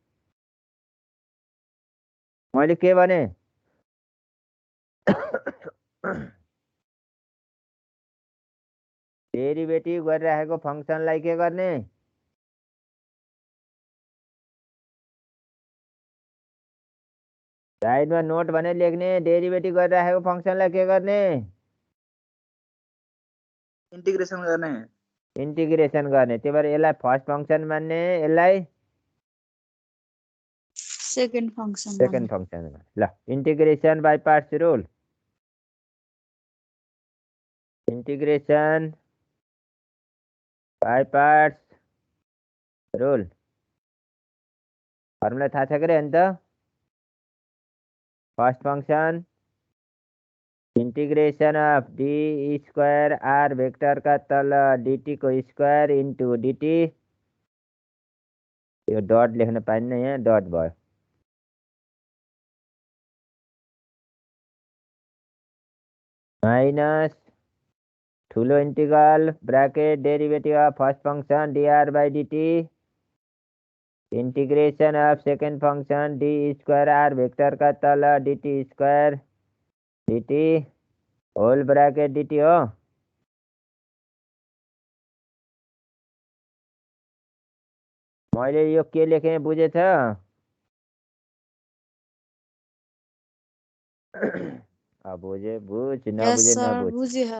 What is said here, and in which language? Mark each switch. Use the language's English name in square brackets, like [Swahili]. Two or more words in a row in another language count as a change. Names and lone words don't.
[Nepali] मैले के भने डेरिभेटिभ गरिराखेको फङ्सनलाई के गर्ने साइडमा नोट भनेर लेख्ने डेरिभेटिभ गरिराखेको फङ्सनलाई के गर्ने इन्टिग्रेसन गर्ने इन्टिग्रेसन गर्ने त्यही भएर यसलाई [English] first function [Nepali] मान्ने यसलाई [English] second function ल integration by parts rule integration by parts rule formula [Nepali] थाहा छ के रे अन्त [English] first function integration of d square r vector का तल dt को square into dt [Nepali] यो डट लेख्न पाइन्न यहाँ डट भयो माइनस ठुलो इंटीग्रल [English] bracket derivative of first function dr by dt integration of second function d square r vector का तल dt square dt whole bracket dt [Nepali] हो मैले यो के लेखेँ बुझेछ अब बुझे बुझ यस नबुझे सर नबुझ बुझे है